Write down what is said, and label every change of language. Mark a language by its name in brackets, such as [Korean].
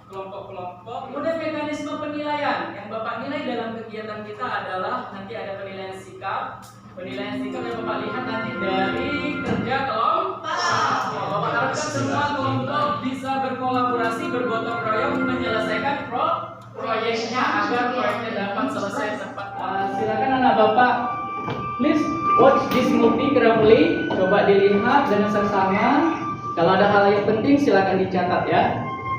[Indonesian] Kemudian mekanisme penilaian yang bapak nilai dalam kegiatan kita adalah nanti ada penilaian sikap. Penilaian sikap yang bapak lihat nanti dari kerja kelompok. Bapak harapkan semua kelompok bisa berkolaborasi, bergotong royong menyelesaikan proyeknya agar proyeknya dapat selesai tepat. Silakan anak bapak, [English] please watch this movie carefully. [Indonesian] Coba dilihat dengan seksama. Kalau ada hal yang penting silakan dicatat ya.